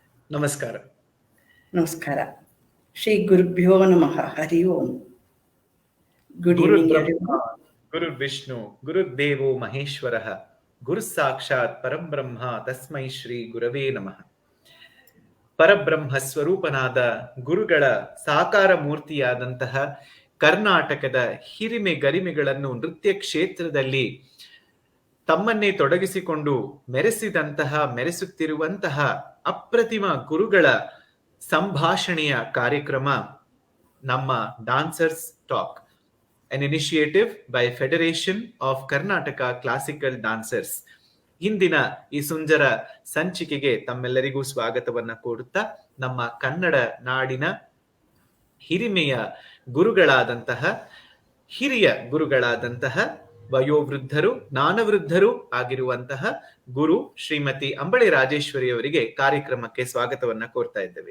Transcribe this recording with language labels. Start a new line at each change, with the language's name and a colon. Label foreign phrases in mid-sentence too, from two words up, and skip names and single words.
Kannada: ನಮಸ್ಕಾರ.
Sanskrit: ನಮಸ್ಕಾರ. ಶ್ರೀ ಗುರುಭ್ಯೋ ನಮಃ. ಹರಿ ಓಂ.
English: Good evening everyone.
Sanskrit: ಗುರು ವಿಷ್ಣು ಗುರುದೇವೋ ಮಹೇಶ್ವರಃ, ಗುರು ಸಾಕ್ಷಾತ್ ಪರಬ್ರಹ್ಮ ತಸ್ಮೈ ಶ್ರೀ ಗುರವೇ ನಮಃ.
Kannada: ಪರಬ್ರಹ್ಮ ಸ್ವರೂಪನಾದ ಗುರುಗಳ ಸಾಕಾರ ಮೂರ್ತಿಯಾದಂತಹ ಕರ್ನಾಟಕದ ಹಿರಿಮೆ ಗರಿಮೆಗಳನ್ನು ನೃತ್ಯ ಕ್ಷೇತ್ರದಲ್ಲಿ ತಮ್ಮನ್ನೇ ತೊಡಗಿಸಿಕೊಂಡು ಮೆರೆಸುತ್ತಿರುವಂತಹ ಅಪ್ರತಿಮ ಗುರುಗಳ ಸಂಭಾಷಣೆಯ ಕಾರ್ಯಕ್ರಮ ನಮ್ಮ ಡಾನ್ಸರ್ಸ್ ಟಾಕ್,
English: an initiative by Federation of Karnataka Classical Dancers.
Kannada: ಇಂದಿನ ಈ ಸುಂದರ ಸಂಚಿಕೆಗೆ ತಮ್ಮೆಲ್ಲರಿಗೂ ಸ್ವಾಗತವನ್ನ ಕೋರುತ್ತಾ, ನಮ್ಮ ಕನ್ನಡ ನಾಡಿನ ಹಿರಿಯ ಗುರುಗಳಾದಂತಹ ವಯೋವೃದ್ಧರು, ಜ್ಞಾನವೃದ್ಧರು ಆಗಿರುವಂತಹ ಗುರು ಶ್ರೀಮತಿ ಅಂಬಳೆ ರಾಜೇಶ್ವರಿ ಅವರಿಗೆ ಕಾರ್ಯಕ್ರಮಕ್ಕೆ ಸ್ವಾಗತವನ್ನ ಕೋರ್ತಾ ಇದ್ದೇವೆ.